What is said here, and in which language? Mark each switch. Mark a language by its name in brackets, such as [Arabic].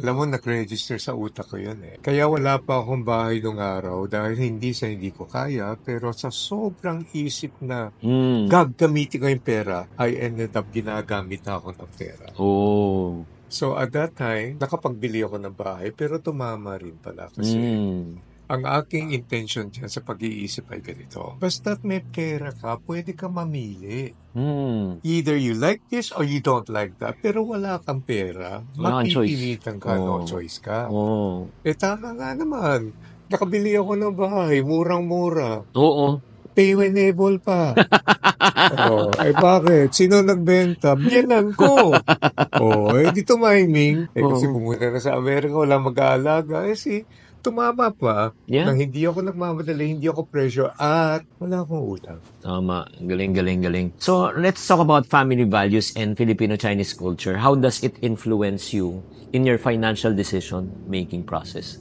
[Filipino] Alam mo, nag-register sa utak ko yun eh. Kaya wala pa akong bahay nung araw dahil hindi ko kaya, pero sa sobrang isip na gagamitin ko yung pera, [English] I ended up [Filipino] ginagamit na ako ng pera. So at that time, nakapagbili ako ng bahay, pero tumama rin pala kasi ang aking intention dyan sa pag-iisip ay ganito. Basta't may pera ka, pwede ka mamili. [English] Either you like this or you don't like that. [Filipino] Pero wala kang pera, mapipilitan ka, no choice ka. Tama nga naman. Nakabili ako ng bahay, murang-mura. Pay-enable pa. Bakit? Sino nagbenta? Biyanan ko. Di tumiming. Kasi pumunta na sa Amerika, wala mag-aalaga. Tumama pa na hindi ako nagmamadali, hindi ako pressure, at wala akong utang. Tama. Galing. [English] So, let's talk about family values and Filipino-Chinese culture. How does it influence you in your financial decision-making process?